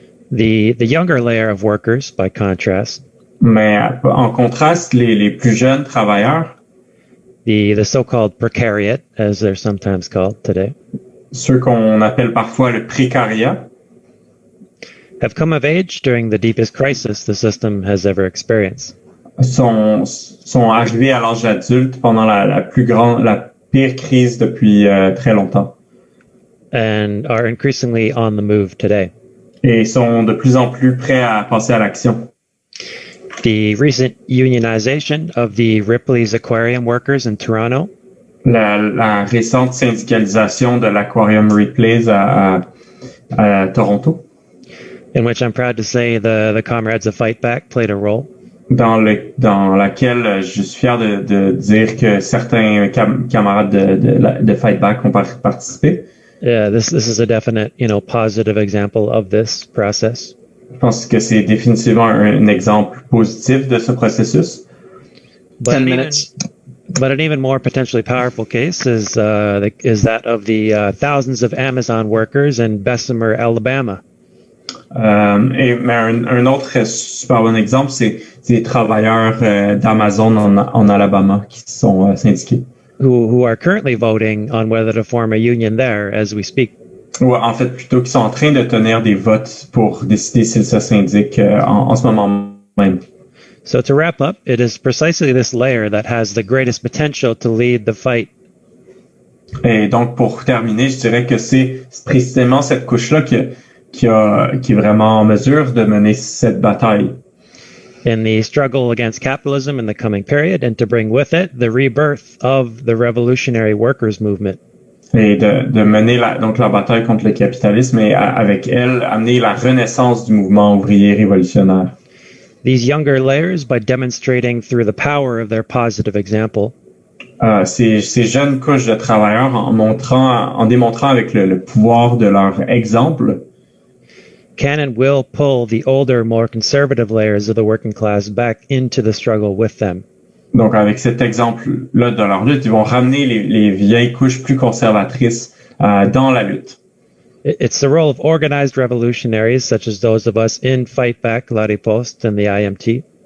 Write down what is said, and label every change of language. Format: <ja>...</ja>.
<en>The younger layer of workers, by contrast,</en> <fr>mais en contraste, les plus jeunes travailleurs,</fr> <en>the so-called precariat, as they're sometimes called today,</en> <fr>ceux qu'on appelle parfois le précariat,</fr> <en>have come of age during the deepest crisis the system has ever experienced.</en> <fr>Sont arrivés à l'âge adulte pendant la pire crise depuis très longtemps.</fr> <en>And are increasingly on the move today.</en> <fr>Et sont de plus en plus prêts à passer à l'action.</fr> <en>The recent unionization of the Ripley's aquarium workers in Toronto.</en> <fr>La récente syndicalisation de l'aquarium Ripley's à Toronto.</fr> <en>In which I'm proud to say the comrades of Fight Back played a role.</en> <fr>Dans laquelle je suis fier de dire que certains camarades de Fight Back ont participé.</fr> <en>Yeah, this is a definite, positive example of this process.</en> <fr>Je pense que c'est définitivement un exemple positif de ce processus.</fr> <en>10 minutes. But an even more potentially powerful case is that of the thousands of Amazon workers in Bessemer, Alabama.</en> <fr>Mais un autre super bon exemple, c'est les travailleurs d'Amazon en Alabama qui sont syndiqués.</fr> <en>who are currently voting on whether to form a union there as we speak.</en> <fr>Ou en fait, plutôt qu'ils sont en train de tenir des votes pour décider si ça syndique en ce moment même.</fr> <en>So to wrap up, it is precisely this layer that has the greatest potential to lead the fight.</en> <fr>Et donc, pour terminer, je dirais que c'est précisément cette couche-là qui est vraiment en mesure de mener cette bataille.</fr> <en>In the struggle against capitalism in the coming period, and to bring with it the rebirth of the revolutionary workers' movement.</en> <fr>Et de mener la bataille contre le capitalisme et avec elle amener la renaissance du mouvement ouvrier révolutionnaire.</fr> <en>These younger layers, by demonstrating through the power of their positive example,</en> <fr>ces jeunes couches de travailleurs en démontrant avec le pouvoir de leur exemple,</fr> <en>can and will pull the older, more conservative layers of the working class back into the struggle with them.</en> <fr>Donc, avec cet exemple-là de leur lutte, ils vont ramener les vieilles couches plus conservatrices dans la lutte.</fr> <en>It's the role of organized revolutionaries, such as those of us in Fight Back, La Riposte, and the IMT.</en>